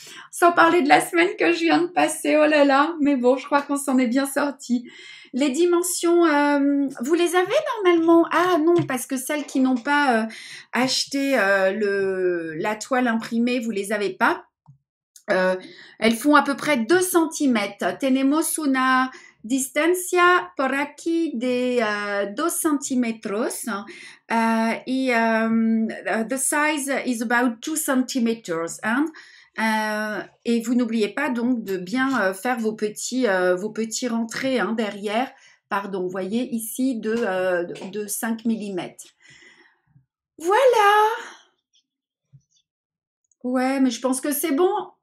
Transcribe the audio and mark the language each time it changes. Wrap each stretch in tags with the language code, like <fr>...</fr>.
<fr>Sans parler de la semaine que je viens de passer, oh là là, mais bon, je crois qu'on s'en est bien sorti. Les dimensions, vous les avez normalement? Ah non, parce que celles qui n'ont pas acheté la toile imprimée, vous les avez pas. Elles font à peu près 2 cm.</fr> <es>Tenemos una distancia por aquí de 2 centímetros y</es> <en>the size is about 2 centimeters. Hein?</en> <fr>Et vous n'oubliez pas donc de bien faire vos petits rentrées hein, derrière, pardon, vous voyez ici de 5 mm. Voilà. Ouais, mais je pense que c'est bon.</fr>